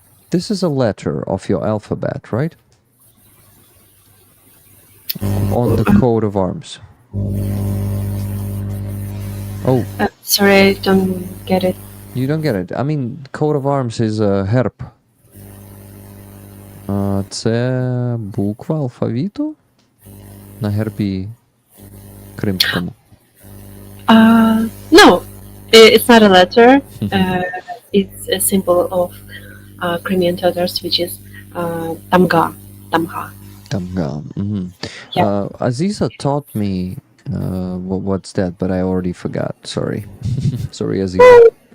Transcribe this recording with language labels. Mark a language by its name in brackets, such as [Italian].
[English] This is a letter of your alphabet, right? On the coat of arms. Oh, Sorry, I don't get it. you don't get it. I mean, coat of arms is a herb. [Ukrainian] Це буква алфавіту на гербі кримському. [English] No, it's not a letter. It's a symbol of Crimean Tatars, which is tamga. Tamga. Tamga. Yeah. Aziza taught me what's that, but I already forgot. Sorry. Sorry, Aziza.